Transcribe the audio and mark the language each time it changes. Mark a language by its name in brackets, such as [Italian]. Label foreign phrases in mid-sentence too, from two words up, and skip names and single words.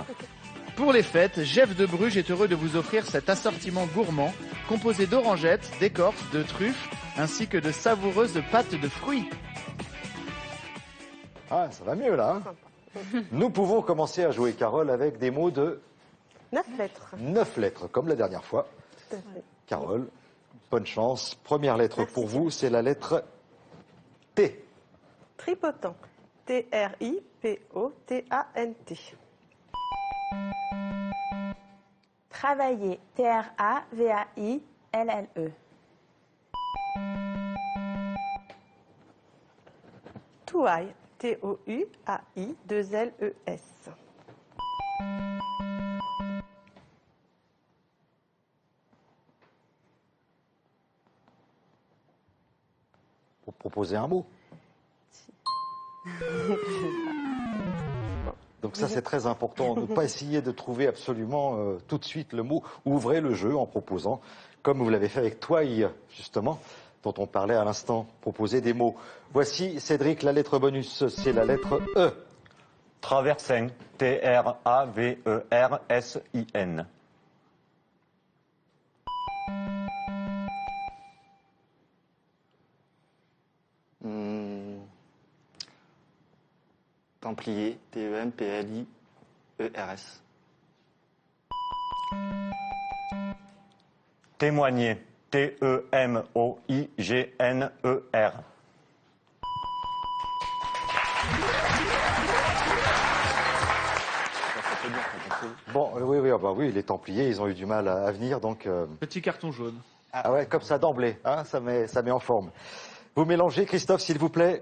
[French] Pour les fêtes, Jeff de Bruges est heureux de vous offrir cet assortiment gourmand composé d'orangettes, d'écorces, de truffes ainsi que de savoureuses pâtes de fruits. Ah, ça va mieux là. Hein. Nous pouvons commencer à jouer, Carole, avec des mots de 9 lettres. 9 lettres, comme la dernière fois. Tout à fait. Carole, Bonne chance. Première lettre Merci. pour vous, c'est la lettre T. Tripotant. T-R-I-P-O-T-A-N-T. Travailler. T-R-A-V-A-I-L-L-E. Touaille. T-O-U-A-I-2-L-E-S. Pour proposer un mot. Donc ça, c'est très important. Ne pas essayer de trouver absolument tout de suite le mot. Ouvrez le jeu en proposant, comme vous l'avez fait avec Touaille, justement, dont on parlait à l'instant. Proposer des mots. Voici, Cédric, la lettre bonus, c'est la lettre E. Traversin. T-R-A-V-E-R-S-I-N. Templier. T-E-M-P-L-I-E-R-S. Témoigner. T-E-M-O-I-G-N-E-R. Bon, oui, les Templiers, ils ont eu du mal à venir, donc... Petit carton jaune. Ah ouais, comme ça d'emblée, hein, ça met en forme. Vous mélangez, Christophe, s'il vous plaît.